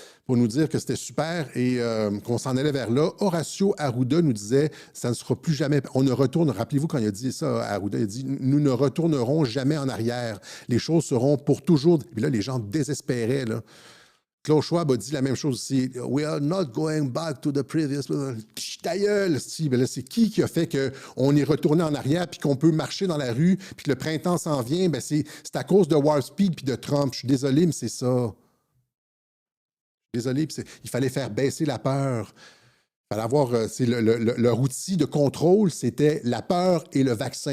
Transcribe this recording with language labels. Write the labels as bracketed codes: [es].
[fr] pour nous dire que c'était super et qu'on s'en allait vers là. Horacio Arruda nous disait, ça ne sera plus jamais, on ne retourne, rappelez-vous quand il a dit ça, Arruda, il a dit, nous ne retournerons jamais en arrière. Les choses seront pour toujours. Et là, les gens désespéraient, là. Klaus Schwab a dit la même chose aussi. [en] We are not going back to the previous. [fr] Ta gueule, ben là, c'est qui a fait qu'on est retourné en arrière puis qu'on peut marcher dans la rue puis que le printemps s'en vient? Ben c'est à cause de Warp Speed puis de Trump. Je suis désolé, mais c'est ça. Désolé, il fallait faire baisser la peur. Il fallait avoir leur outil de contrôle, c'était la peur et le vaccin.